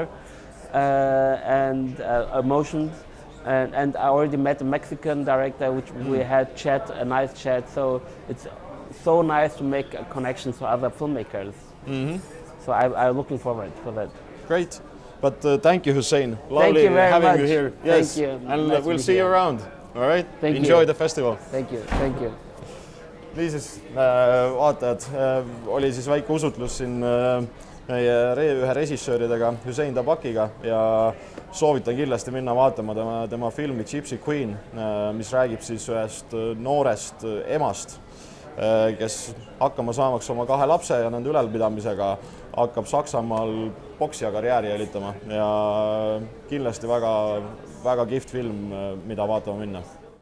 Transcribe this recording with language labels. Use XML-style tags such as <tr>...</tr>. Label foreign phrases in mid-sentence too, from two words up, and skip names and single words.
<en>And emotions, and I already met a Mexican director, which we had a nice chat. So it's so nice to make connections to other filmmakers. So I'm looking forward for that. Great, but thank you, Hüseyin. Thank you very having much. you here. Yes, Thank you. and Nice we'll see you around. All right. Enjoy the festival. Thank you.</en> <et>Niisiis, vaatajad, oli siis väike usutlus siin meie ühe režissööridega, Hüseyin Tabakiga, ja soovitan kindlasti minna vaatama tema filmi GIPSY QUEEN, mis räägib siis ühest noorest emast, kes hakkama saamaks oma 2 lapse ja nende ülalpidamisega hakkab Saksamaal poksija karjääri jälitama, ja kindlasti väga kihvt film, mida vaatama minna.</et>